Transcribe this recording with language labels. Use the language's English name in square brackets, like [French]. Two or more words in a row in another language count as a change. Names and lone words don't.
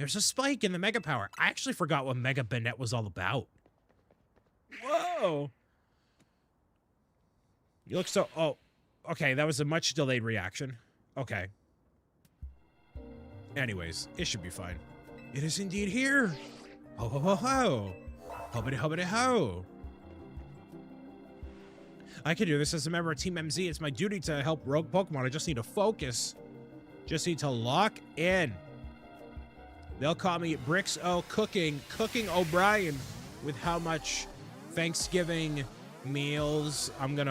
[English] There's a spike in the Mega Power. I actually forgot what Mega Banette was all about. Whoa. You look so... Oh, okay. That was a much delayed reaction. Okay. Anyways, it should be fine. It is indeed here. Ho, ho, ho, ho. Hobbity, hobbity, ho. I can do this as a member of Team MZ. It's my duty to help rogue Pokemon. I just need to focus. Just need to lock in. They'll call me Cooking O'Brien with how much Thanksgiving meals I'm gonna...